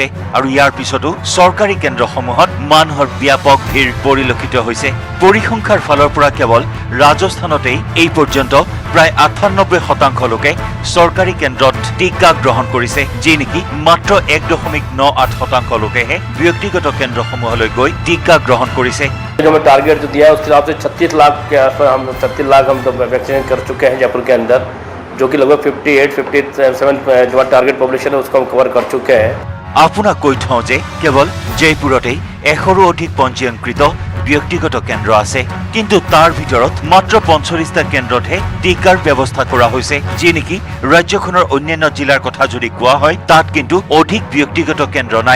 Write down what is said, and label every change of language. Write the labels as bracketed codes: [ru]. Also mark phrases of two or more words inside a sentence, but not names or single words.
[as] আৰু ইয়াৰ পিছতো চৰকাৰী কেন্দ্ৰসমূহত মানুহৰ ব্যাপক ভিৰ পৰিলক্ষিত হৈছে। পৰিসংখ্যাৰ ফালৰ পৰা কেৱল ৰাজস্থানতেই এই পৰ্যন্ত প্ৰায় 98% লোকে চৰকাৰী কেন্দ্ৰত টিকা গ্ৰহণ কৰিছে, যি নেকি মাত্ৰ 1.98% লোকেহে ব্যক্তিগত কেন্দ্ৰসমূহলৈ গৈ টিকা গ্ৰহণ কৰিছে। [hi] जो हमें टारगेट जो दिया है उसके हिसाब से 36 लाख के आसपास हम 36 लाख हम तो वैक्सीनेट कर चुके हैं जयपुर के अंदर, जो कि लगभग 58-57 जो टारगेट पॉपुलेशन है उसको हम कवर कर चुके हैं। [as] আপোনাক কৈ থওঁ যে কেৱল জয়পুৰতেই 100ৰো অধিক পঞ্জীয়নকৃত ব্যক্তিগত কেন্দ্ৰ আছে, কিন্তু তাৰ ভিতৰত মাত্ৰ 45টা কেন্দ্ৰতহে টিকাৰ ব্যৱস্থা কৰা হৈছে। যি নেকি ৰাজ্যখনৰ অন্যান্য জিলাৰ কথা যদি কোৱা হয় তাত কিন্তু অধিক ব্যক্তিগত কেন্দ্ৰ নাই।